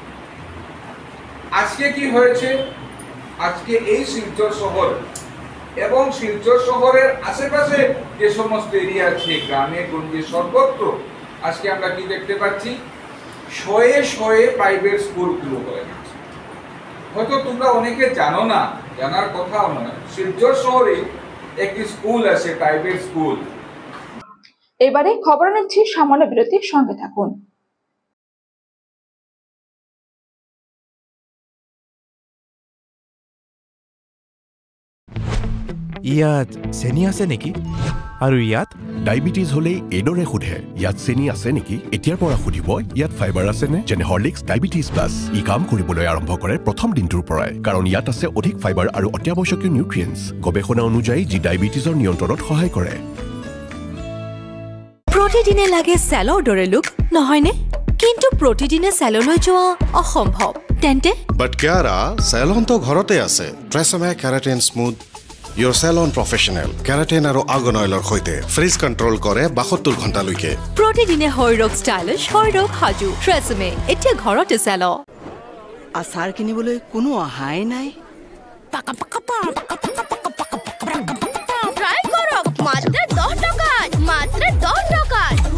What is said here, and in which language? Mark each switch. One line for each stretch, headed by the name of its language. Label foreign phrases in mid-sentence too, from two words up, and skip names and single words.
Bangla: আজকে কি হয়েছে, আজকে এই শিলচর শহর এবং শিলচর শহরের আশেপাশে যে সমস্ত এরিয়া আছে গ্রামে গঞ্জে সর্বত্র আজকে আমরা কি দেখতে পাচ্ছি, শয়ে শয়ে প্রাইভেট স্কুলগুলো হয়ে গেছে। হয়তো তোমরা অনেকে জানো না, জানার কথাও নয়, শিলচর শহরে একটি স্কুল আছে প্রাইভেট স্কুল। এবারে খবর নিচ্ছি সামান্য বিরতির সঙ্গে থাকুন।
Assamese: ইয়াত চেনি আছে নেকি? আৰু ইয়াত ডায়েবেটিছ হলে এইদৰে সোধে, ইয়াত চেনি আছে নেকি? এতিয়াৰ পৰা সুধিব ইয়াত ফাইবাৰ আছেনে? যেনে হৰলিক্স ডায়েবেটিছ প্লাছ। ই কাম কৰিবলৈ আৰম্ভ কৰে প্ৰথম দিনটোৰ পৰাই, কাৰণ ইয়াত আছে অধিক ফাইবাৰ আৰু অত্যাৱশ্যকীয় নিউট্ৰিয়েণ্টছ, গৱেষণা অনুযায়ী যি ডায়েবেটিছৰ নিয়ন্ত্ৰণত সহায় কৰে। প্ৰতিদিনে লাগে চেলৰ দৰে লুক, নহয়নে? কিন্তু প্ৰতিদিনে চেললৈ যোৱা অসম্ভৱ। তেন্তে বাট কিয়াৰা চেলনটো ঘৰতে আছে। ট্ৰেছমে কেৰাটিন স্মুথ
English: Your salon professional
Assamese: কেৰাটিন আৰু আৰ্গন অইলৰ সৈতে
English: frizz control
Assamese: কৰে 72 ঘণ্টালৈকে। প্ৰতিদিনে হৰৰক ষ্টাইলিছ, হৰৰক সাজু। ট্ৰেছমে এতিয়া ঘৰতে চেল। আচাৰ কিনিবলৈ কোনো অহাই নাই। ট্রাই কৰক মাত্ৰ 10 টকাত, মাত্ৰ 10 টকাত।